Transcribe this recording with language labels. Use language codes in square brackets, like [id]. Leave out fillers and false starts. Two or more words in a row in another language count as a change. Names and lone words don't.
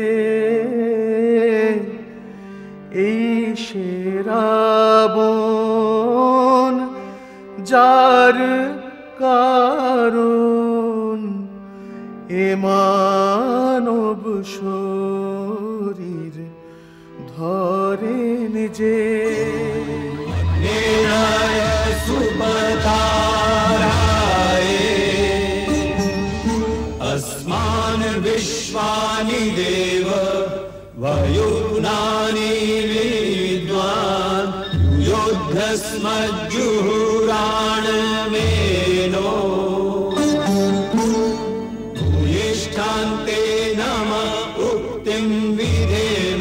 [bn] এই সে রাবণ, যার কারণ এ মানব শরীর ধরেন যে। [sa] अस्मान् विश्वानि देव वयुनानि विद्वान् युद्धस्मज्जुहुराणमेनो भूयिष्ठान्ते नमः उक्तिं विधेम।